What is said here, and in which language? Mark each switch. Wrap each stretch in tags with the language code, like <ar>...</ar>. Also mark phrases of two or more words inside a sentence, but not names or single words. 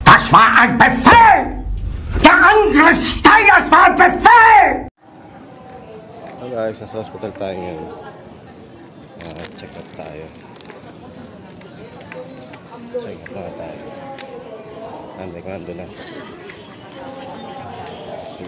<de>war ein Befehl! Der Angriff Steiners war ein Befehl!</de> <tl>So guys, nasa hospital tayo ngayon.</tl> <en>Check up</en> <tl>tayo.</tl> <en>Check up</en> <tl>na tayo. Ando na. Sila.</tl>